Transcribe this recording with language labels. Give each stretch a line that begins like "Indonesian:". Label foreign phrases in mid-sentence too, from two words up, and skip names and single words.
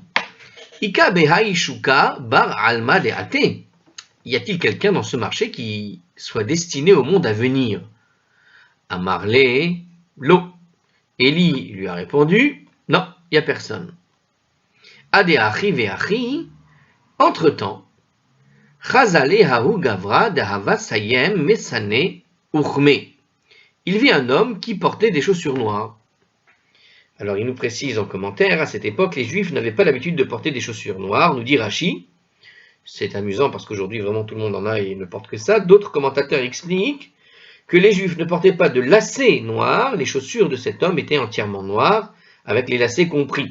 Jewish Babylonian Aramaic (ca. 200-1200 CE): Ika behai shuka bar alma de ate.
French: Y a-t-il quelqu'un dans ce marché qui soit destiné au monde à venir?
Jewish Babylonian Aramaic (ca. 200-1200 CE): Amarle, lo.
French: Élie lui a répondu, non, il n'y a personne.
Jewish Babylonian Aramaic (ca. 200-1200 CE): Ade achi veachi, entre-temps, chazale hahu gavra dahava sayem mesane uchme.
French: Il vit un homme qui portait des chaussures noires. Alors il nous précise en commentaire, à cette époque, les Juifs n'avaient pas l'habitude de porter des chaussures noires, nous dit Rashi. C'est amusant parce qu'aujourd'hui, vraiment, tout le monde en a et ne porte que ça. D'autres commentateurs expliquent que les Juifs ne portaient pas de lacets noirs, les chaussures de cet homme étaient entièrement noires, avec les lacets compris.